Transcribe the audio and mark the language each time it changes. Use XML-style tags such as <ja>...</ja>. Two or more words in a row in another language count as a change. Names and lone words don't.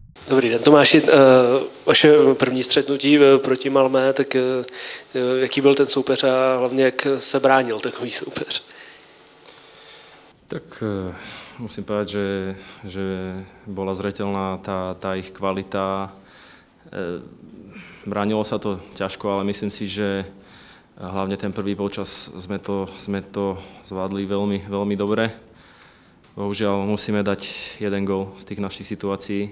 <cs>Dobrý den, Tomáši. Vaše první střetnutí proti Malmé, tak jaký byl ten soupeř a hlavně jak se bránil takový soupeř?</cs> <sk>Tak musím povedať, že bola zreteľná tá ich kvalita. Bránilo sa to ťažko, ale myslím si, že hlavne ten prvý polčas sme to zvládli veľmi, veľmi dobre. Bohužiaľ musíme dať jeden gól z tých našich situácií.</sk>